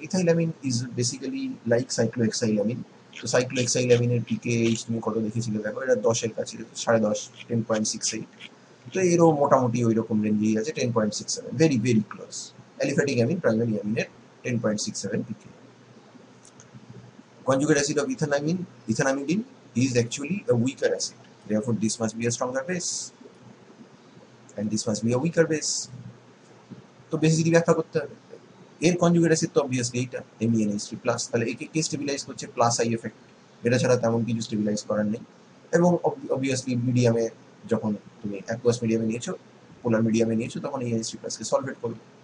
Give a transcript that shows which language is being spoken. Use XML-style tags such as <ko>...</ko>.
<en>Ethylamine is basically like cyclohexylamine.</en> <bn>তো সাইক্লোহেক্সাইলামিনের পিকেএইচ তুমি কত দেখেছিলে দেখো, এটা 10-এর কাছে, 10.5, 10.68। তো এরও মোটামুটি ওই রকম রেঞ্জেই আছে, 10.67,</bn> <en>Very very close.</en> <bn>Aliphatic amine, primary অ্যামিনের 10.67 PK.</bn> <en>Conjugate acid of ethanamidine is actually a weaker acid. Therefore, this must be a stronger base, and this must be a weaker base.</en> <bn>তো বেসিসিটি ব্যাখ্যা করতে হবে। এর conjugate acid তো obviously এইটা MEnH3+, তাহলে একে কে stabilise করছে? Plus I effect. এটা ছাড়া তেমন কিছু স্টেবিলাইজ করার নেই। এবং অবভিয়াসলি মিডিয়ামে, যখন তুমি অ্যাকুয়াস মিডিয়ামে নিয়েছো, পোলার মিডিয়ামে নিয়েছো, তখন এই NH3+ কে সলভেট করবে।</bn>